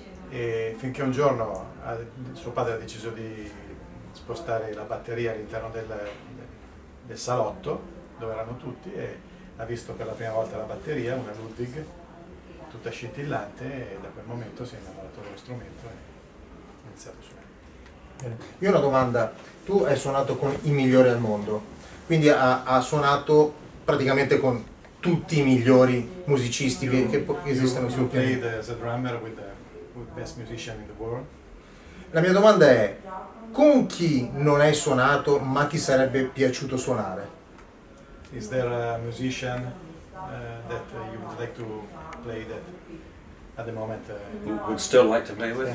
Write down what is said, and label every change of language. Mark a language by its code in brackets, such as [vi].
[it] e finché un giorno suo padre ha deciso di spostare la batteria all'interno del salotto dove erano tutti, e ha visto per la prima volta la batteria, una Ludwig, tutta scintillante, e da quel momento si è innamorato dello strumento e ha iniziato a suonare. Io ho una domanda, tu hai suonato con i migliori al mondo, quindi ha suonato praticamente con tutti i migliori musicisti che esistono sul [en] played [it] pianeta. [en] as a drummer with the best musician in the world. [it] La mia domanda è, con chi non hai suonato ma ti sarebbe piaciuto suonare? [en] Is there a musician that you would like to play that at the moment? Would still like to play with?